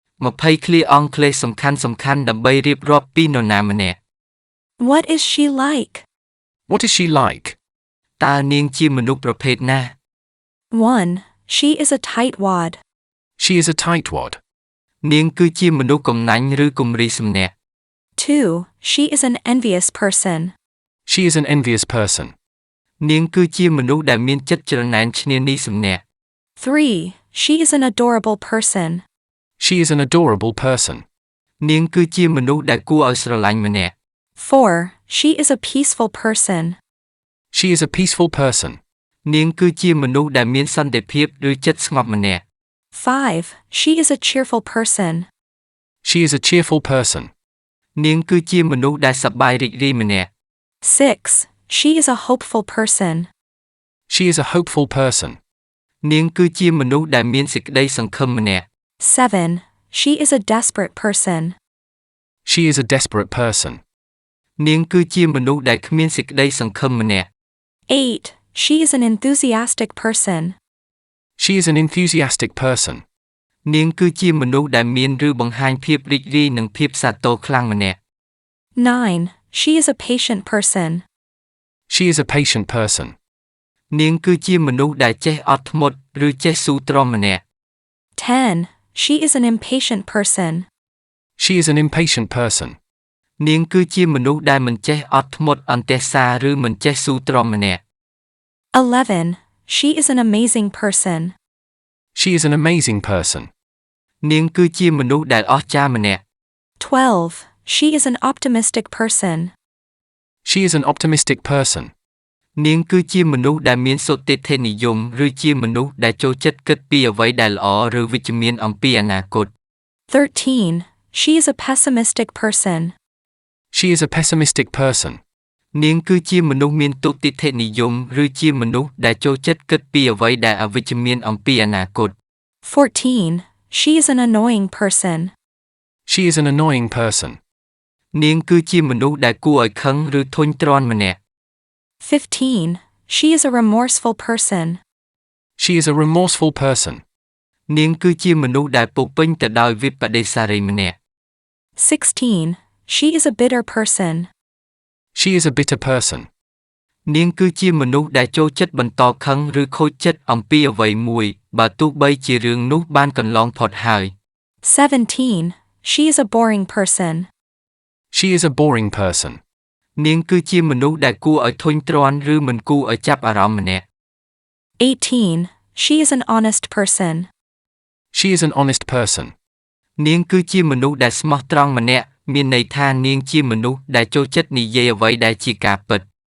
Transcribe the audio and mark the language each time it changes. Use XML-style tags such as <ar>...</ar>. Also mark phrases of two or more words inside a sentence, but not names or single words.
<km>20 ឃ្លាអង់គ្លេសសំខាន់ៗដើម្បីរៀបរាប់ពីនរណាម្នាក់</km> <en>What is she like? What is she like?</en> <km>តើនាងជាមនុស្សប្រភេទណា 1.</km> <en>She is a tightwad. She is a tightwad.</en> <km>នាងគឺជាមនុស្សកំណាញ់ឬគំរីសម្នាក់ 2.</km> <en>She is an envious person. She is an envious person.</en> <km>នាងគឺជាមនុស្សដែលមានចិត្តច្រណែនឈ្នានីសសម្នាក់ 3.</km> <en>She is an adorable person. She is an adorable person.</en> <km>នាងគឺជាមនុស្សដែលគួរឲ្យស្រឡាញ់ម្នាក់ 4.</km> <en>She is a peaceful person. She is a peaceful person.</en> <km>នាងគឺជាមនុស្សដែលមានសន្តិភាពឬចិត្តស្ងប់ម្នាក់ 5.</km> <en>She is a cheerful person. She is a cheerful person.</en> <km>នាងគឺជាមនុស្សដែលសប្បាយរីករាយម្នាក់ 6.</km> <en>She is a hopeful person. She is a hopeful person.</en> <km>នាងគឺជាមនុស្សដែលមានសេចក្តីសង្ឃឹមម្នាក់ 7.</km> <en>She is a desperate person. She is a desperate person.</en> <km>នាងគឺជាមនុស្សដែលគ្មានសេចក្តីសង្ឃឹមម្នាក់ 8.</km> <en>She is an enthusiastic person. She is an enthusiastic person.</en> <km>នាងគឺជាមនុស្សដែលមានឬបង្ហាញភាពរីករាយនិងភាពសាទរខ្លាំងម្នាក់ 9.</km> <en>She is a patient person. She is a patient person.</en> <km>នាងគឺជាមនុស្សដែលចេះអត់ធ្មត់ឬចេះស៊ូទ្រាំម្នាក់ 10.</km> <en>She is an impatient person. She is an impatient person.</en> <km>នាងគឺជាមនុស្សដែលមិនចេះអត់ធ្មត់អន្ទះសារឬមិនចេះស៊ូទ្រាំម្នាក់ 11.</km> <en>She is an amazing person. She is an amazing person.</en> <km>នាងគឺជាមនុស្សដែលអស្ចារ្យម្នាក់ 12.</km> <en>She is an optimistic person. She is an optimistic person.</en> <km>នាងគឺជាមនុស្សដែលមានសុទិដ្ឋិនិយមឬជាមនុស្សដែលចូលចិត្តគិតពីអ្វីដែលល្អឬវិជ្ជមានអំពីអនាគត 13.</km> <en>She is a pessimistic person. She is a pessimistic person.</en> <km>នាងគឺជាមនុស្សមានទុតិយនិយមឬជាមនុស្សដែលចូលចិត្តគិតពីអ្វីដែលអវិជ្ជមានអំពីអនាគត 14.</km> <en>She is an annoying person. She is an annoying person.</en> <km>នាងគឺជាមនុស្សដែលគួរឲ្យខឹងឬធុញទ្រាន់ម្នាក់ 15.</km> <en>She is a remorseful person. She is a remorseful person.</en> <km>នាងគឺជាមនុស្សដែលពោរពេញទៅដោយវិប្បដិសារីម្នាក់ 16.</km> <en>She is a bitter person. She is a bitter person.</en> <km>នាងគឺជាមនុស្សដែលចូលចិត្តបន្តខឹងឬខូចចិត្តអំពីអ្វីមួយបើទោះបីជារឿងនោះបានកន្លងផុតហើយ 17.</km> <en>She is a boring person. She is a boring person.</en> <km>នាងគឺជាមនុស្សដែលគួរឲ្យធុញទ្រាន់ឬមិនគួរឲ្យចាប់អារម្មណ៍ម្នាក់ 18.</km> <en>She is an honest person. She is an honest person.</en> <km>នាងគឺជាមនុស្សដែលស្មោះត្រង់ម្នាក់មានន័យថានាងជាមនុស្សដែលចូលចិត្តនិយាយអ្វីដែលជាការពិត</km>